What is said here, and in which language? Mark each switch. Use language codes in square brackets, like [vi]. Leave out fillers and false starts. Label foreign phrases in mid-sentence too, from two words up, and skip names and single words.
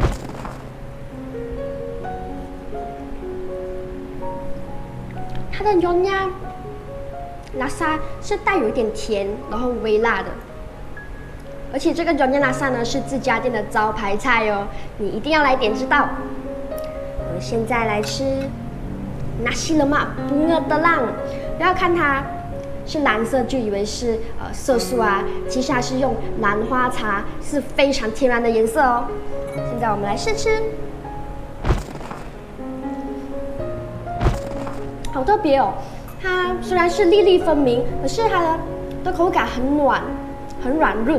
[zh] 它的 Nyonya Laksa 是带有一点甜，然后微辣的，而且这个 Nyonya Laksa 呢是这家店的招牌菜哦，你一定要来点知道。我们现在来吃 Nasi lemak bunga telang，不要看它是蓝色就以为是色素啊，其实它是用兰花茶，是非常天然的颜色哦。现在我们来试吃，好特别哦。它虽然是粒粒分明，可是它的口感很软，很软润。